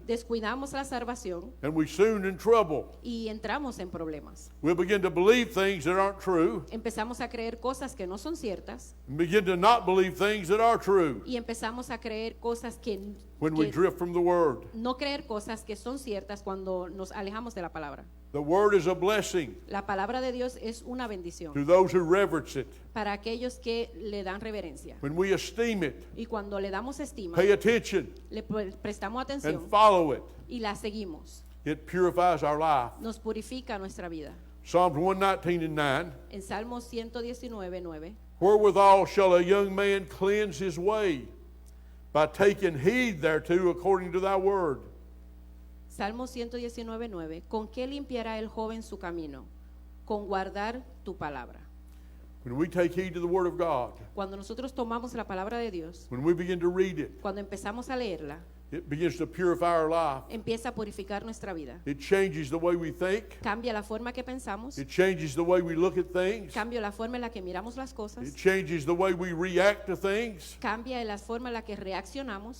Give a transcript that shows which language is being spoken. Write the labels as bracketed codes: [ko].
[es] descuidamos la salvación [en] and we soon in trouble. [es] y entramos en problemas. [en] We'll begin to believe things that aren't true, [es] Empezamos a creer cosas que no son ciertas [en] and begin to not believe things that are true [es] y empezamos a creer cosas [en] when we drift from the Word. [es] no creer cosas que son ciertas cuando nos alejamos de la palabra. [en] The Word is a blessing [es] La palabra de Dios es una bendición [en] to those who reverence it. [es] para aquellos que le dan reverencia. [en] When we esteem it, [es] Y cuando le damos estima, [en] pay attention, [es] le prestamos [en] and [es] atención [en] follow it, [es] y la seguimos, [en] it purifies our life. [es] nos purifica nuestra vida. [en] Psalms 119 and 9. [es] En Salmos 119:9, [en] Wherewithal shall a young man cleanse his way? by taking heed thereto according to thy word. [es] Salmo 119:9. ¿Con qué limpiará el joven su camino? Con guardar tu palabra. [en] When we take heed to the word of God, [es] Cuando nosotros tomamos la palabra de Dios, [en] when we begin to read it, [es] cuando empezamos a leerla, [en] it begins to purify our life. [es] empieza a purificar nuestra vida. [en] It changes the way we think. [es] Cambia la forma que pensamos, [en] It changes the way we look at things. [es] cambia la forma en la que miramos las [en] It [es] cosas, [en] changes the way we react to things. [es] cambia la forma en la que reaccionamos,